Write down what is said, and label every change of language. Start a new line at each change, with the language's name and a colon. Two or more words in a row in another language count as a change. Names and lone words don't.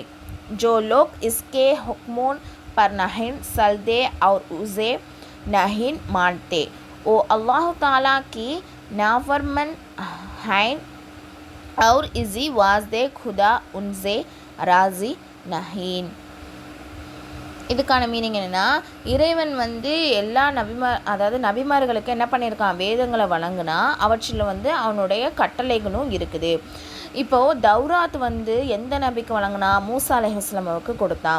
Urdu: جو لوگ اس کے حکموں پر نہیں چلتے اور اسے نہیں مانتے وہ اللہ تعالیٰ کی نافرمان ہیں اور اسی واسطے خدا ان سے راضی نہیں.
Tamil: இதுக்கான மீனிங் என்னென்னா, இறைவன் வந்து எல்லா அதாவது நபிமார்களுக்கு என்ன பண்ணியிருக்கான், வேதங்களை வழங்குனா அவற்றில் வந்து அவனுடைய கட்டளைகளும் இருக்குது. இப்போது தௌராத் வந்து எந்த நபிக்கு வழங்கினா, மூசா அலைஹிஸ்ஸலாம் அவருக்கு கொடுத்தான்.